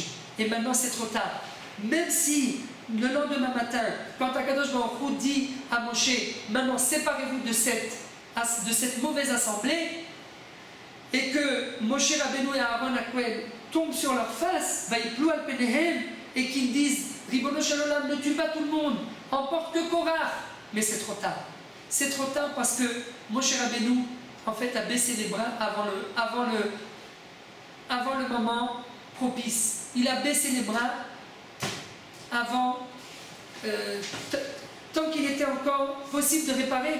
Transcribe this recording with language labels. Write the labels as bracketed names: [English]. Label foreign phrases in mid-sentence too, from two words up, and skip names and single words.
[French] Et maintenant c'est trop tard. Même si le lendemain matin, quand Akadosh Baruch Hu dit à Moshe, maintenant séparez-vous de cette mauvaise assemblée, et que Moshe Rabbeinu et Aaron Akohen tombent sur leur face, [Hebrew] ויפלו על פניהם, [French] et qu'ils disent [Hebrew] ריבונו של עולם, [French] ne tue pas tout le monde, emporte que Korach. Mais c'est trop tard. C'est trop tard parce que Moshe Rabbeinu, en fait, a baissé les bras avant le moment propice. Il a baissé les bras avant, tant qu'il était encore possible de réparer.